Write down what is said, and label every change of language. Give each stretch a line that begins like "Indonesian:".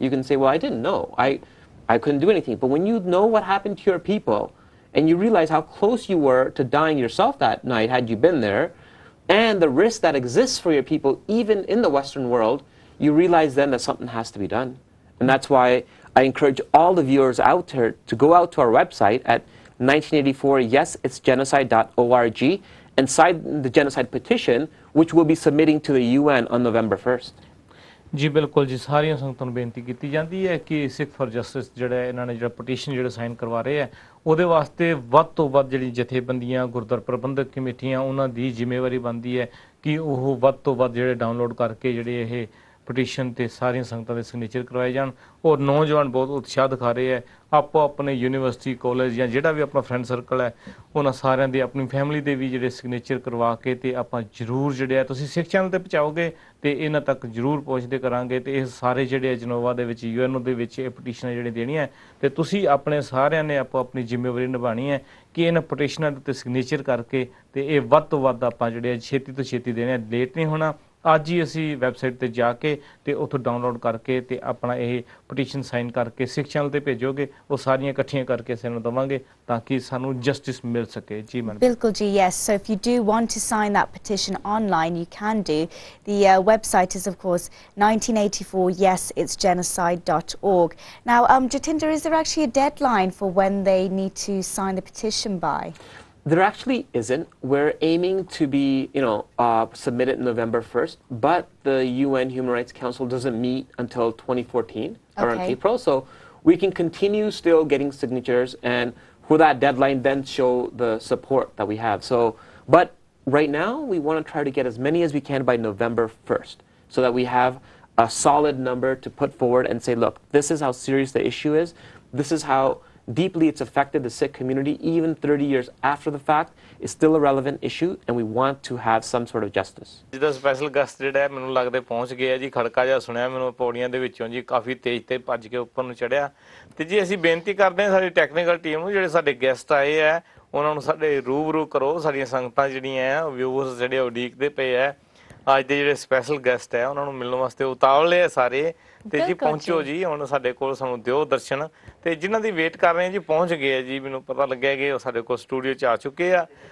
English: You can say, well, I didn't know. I couldn't do anything. But when you know what happened to your people and you realize how close you were to dying yourself that night had you been there, and the risk that exists for your people, even in the Western world, you realize then that something has to be done. And that's why I encourage all the viewers out there to go out to our website at 1984yesitsgenocide.org and sign the genocide petition, which we'll be submitting to the UN on November 1st.
Punjabi: जी बिल्कुल जी सारियां संगतां नूं बेनती कीती जांदी है कि Sikh for justice जिहड़ा इन्हां ने जिहड़ा पटीशन जिहड़ा साइन करवा रहे हैं ਉਹਦੇ ਵਾਸਤੇ ਵੱਧ ਤੋਂ ਵੱਧ ਜਿਹੜੀ ਜਥੇਬੰਦੀਆਂ ਗੁਰਦੁਆਰਾ ਪ੍ਰਬੰਧਕ ਕਮੇਟੀਆਂ ਉਹਨਾਂ ਦੀ ਜ਼ਿੰਮੇਵਾਰੀ ਬਣਦੀ ਹੈ ਕਿ ਉਹ ਵੱਧ ਤੋਂ ਵੱਧ ਜਿਹੜੇ ਡਾਊਨਲੋਡ ਕਰਕੇ ਜਿਹੜੇ ਇਹ ਪਟੀਸ਼ਨ ਤੇ ਸਾਰੀਆਂ ਸੰਗਤਾਂ ਦੇ ਸਿਗਨੇਚਰ ਕਰਵਾਏ ਜਾਣ ਔਰ ਨੌਜਵਾਨ ਬਹੁਤ ਉਤਸ਼ਾਹ ਦਿਖਾ ਰਹੇ ਹੈ ਆਪੋ ਆਪਣੇ ਯੂਨੀਵਰਸਿਟੀ ਕਾਲਜ ਜਾਂ ਜਿਹੜਾ ਵੀ ਆਪਣਾ ਫਰੈਂਡ ਸਰਕਲ ਹੈ ਉਹਨਾਂ ਸਾਰਿਆਂ ਦੇ ਆਪਣੀ ਫੈਮਿਲੀ ਦੇ ਵੀ ਜਿਹੜੇ ਸਿਗਨੇਚਰ ਕਰਵਾ ਕੇ ਤੇ ਆਪਾਂ ਜ਼ਰੂਰ ਜਿਹੜੇ ਆ ਤੁਸੀਂ ਸਿੱਖ ਚੈਨਲ ਤੇ ਪਹੁੰਚਾਓਗੇ ਤੇ ਇਹਨਾਂ ਤੱਕ ਜ਼ਰੂਰ ਪਹੁੰਚਦੇ ਕਰਾਂਗੇ ਤੇ ਇਹ ਸਾਰੇ ਜਿਹੜੇ ਜਨੋਵਾ ਦੇ ਵਿੱਚ ਯੂਐਨਓ ਦੇ ਵਿੱਚ ਇਹ ਪਟੀਸ਼ਨਾਂ ਜਿਹੜੇ ਦੇਣੀਆਂ ਤੇ ਤੁਸੀਂ ਆਪਣੇ ਸਾਰਿਆਂ ਨੇ ਆਪੋ ਆਪਣੀ ਜ਼ਿੰਮੇਵਾਰੀ ਨਿਭਾਣੀ ਹੈ ਕਿ ਇਹਨਾਂ ਪਟੀਸ਼ਨਾਂ ਦੇ ਉੱਤੇ ਸਿਗਨੇਚਰ ਕਰਕੇ ਤੇ ਇਹ ਵੱਧ ਤੋਂ ਵੱਧ ਆਪਾਂ ਜਿਹੜੇ ਛੇਤੀ ਤੋਂ ਛੇਤੀ ਦੇਣੇ ਲੇਟ ਨਹੀਂ ਹੋਣਾ ਅੱਜ ਹੀ ਅਸੀਂ ਵੈਬਸਾਈਟ ਤੇ ਜਾ ਕੇ ਤੇ ਉੱਥੋਂ ਡਾਊਨਲੋਡ ਕਰਕੇ ਤੇ ਆਪਣਾ ਇਹ ਪਟੀਸ਼ਨ ਸਾਈਨ ਕਰਕੇ ਸਿੱਖ ਚੈਨਲ ਤੇ ਭੇਜੋਗੇ ਉਹ ਸਾਰੀਆਂ ਇਕੱਠੀਆਂ ਕਰਕੇ ਸਾਨੂੰ ਦਵਾਂਗੇ ਤਾਂ ਕਿ ਸਾਨੂੰ ਜਸਟਿਸ ਮਿਲ ਸਕੇ ਜੀ ਮਨ ਬਿਲਕੁਲ ਜੀ
English: yes so if you do want to sign that petition online you can do the website is of course 1984yesitsgenocide.org now Jatinder is there actually a deadline for when they need to sign the petition by? There actually isn't. We're aiming to be, submitted November 1st, but the UN Human Rights Council doesn't meet until 2014, around April, so we can continue still getting signatures and for that deadline then show the support that we have. So, but right now we want to try to get as many as we can by November 1st so that we have a solid number to put forward and say, look, this is how serious the issue is. This is how deeply it's affected the Sikh community, even 30 years after the fact. It's still a relevant issue, and we want to have some sort of justice.
Punjabi: ਜਿਹਦਾ special guest ਜਿਹੜਾ ਮੈਨੂੰ ਲੱਗਦਾ ਪਹੁੰਚ ਗਿਆ ਜੀ ਖੜਕਾ ਜਿਹਾ ਸੁਣਿਆ ਮੈਨੂੰ ਪੌੜੀਆਂ ਦੇ ਵਿੱਚੋਂ ਜੀ ਕਾਫੀ ਤੇਜ਼ ਤੇ ਭੱਜ ਕੇ ਉੱਪਰ ਨੂੰ ਚੜਿਆ ਤੇ ਜੀ ਅਸੀਂ ਬੇਨਤੀ ਕਰਦੇ ਹਾਂ ਸਾਡੀ ਟੈਕਨੀਕਲ ਟੀਮ ਨੂੰ ਜਿਹੜੇ ਸਾਡੇ ਗੈਸਟ ਆਏ ਆ ਉਹਨਾਂ ਨੂੰ ਸਾਡੇ ਰੂਬਰੂ ਕਰੋ ਸਾਡੀਆਂ ਸੰਗਤਾਂ ਜਿਹੜੀਆਂ ਆ ਵਿਊਅਰਸ ਜਿਹੜੇ ਉਡੀਕਦੇ ਪਏ ਆ ਅੱਜ ਦੇ ਜਿਹੜੇ ਸਪੈਸ਼ਲ ਗੈਸਟ ਆ ਉਹਨਾਂ ਨੂੰ ਮਿਲਣ ਵਾਸਤੇ ਉਤਾਵਲੇ ਆ ਸਾਰੇ ਤੇ ਜੀ ਪਹੁੰਚੋ ਜੀ ਹੁਣ ਸਾਡੇ ਕੋਲ ਸਾਨੂੰ ਦਿਓ ਦਰਸ਼ਨ ਤੇ ਜਿਨ੍ਹਾਂ ਦੀ ਵੇਟ ਕਰ ਰਹੇ ਆ ਜੀ ਪਹੁੰਚ ਗਏ ਆ ਜੀ ਮੈਨੂੰ ਪਤਾ ਲੱਗਿਆ ਕਿ ਉਹ ਸਾਡੇ ਕੋਲ ਸਟੂਡੀਓ 'ਚ ਆ ਚੁੱਕੇ ਆ